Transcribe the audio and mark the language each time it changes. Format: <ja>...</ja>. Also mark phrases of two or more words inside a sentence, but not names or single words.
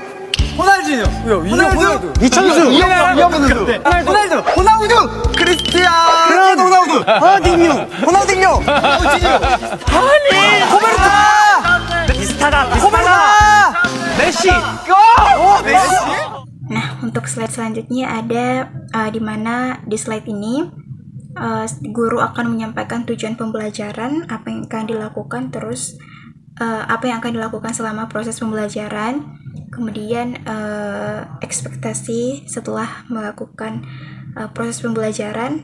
<ko>호날두요. 호날두. 이천수. 호날두. 크리스티아노 호날두. 호날딩요. 아니. 코베르타. 비슷하다. 메시. 메시.</ko> <id>Nah, untuk slide selanjutnya ada di mana di slide ini guru akan menyampaikan tujuan pembelajaran, apa yang akan dilakukan, terus apa yang akan dilakukan selama proses pembelajaran, kemudian ekspektasi setelah melakukan proses pembelajaran.</id>